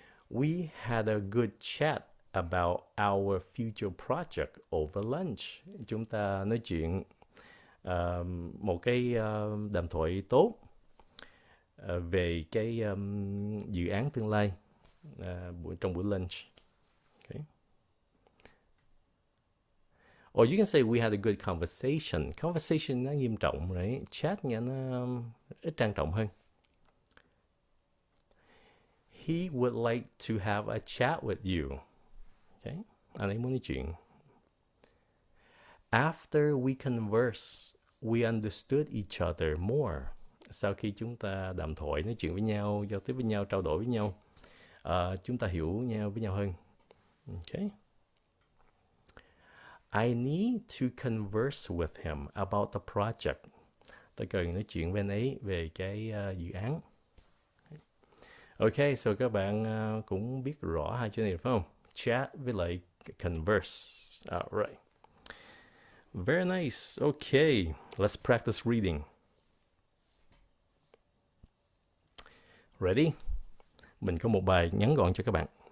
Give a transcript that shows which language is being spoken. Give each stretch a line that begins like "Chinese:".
English: We had a good chat about our future project over lunch.
Vietnamese: Chúng ta nói chuyện một cái đàm thoại tốt về cái dự án tương lai trong buổi lunch.
English: Okay. Or you can say we had a good conversation. Conversation
Vietnamese: nó nghiêm trọng,
English: right?
Vietnamese: Chat nghe nó ít trang trọng hơn.
English: He would like to have a chat with you. Okay.
Vietnamese: Anh ấy muốn nói chuyện.
English: After we converse, we understood each other more.
Vietnamese: Sau khi chúng ta đàm thoại, nói chuyện với nhau, giao tiếp với nhau, trao đổi với nhau, chúng ta hiểu nhau với nhau hơn.
English: Okay. I need to converse with him about the project.
Vietnamese: Tôi cần nói chuyện với anh ấy về cái dự án. Ok, so các bạn cũng biết rõ hai chữ này phải không?
English: Chat với lại converse. Alright. Very nice. Okay, let's practice reading. Ready?
Vietnamese: Mình có một bài ngắn gọn cho các bạn.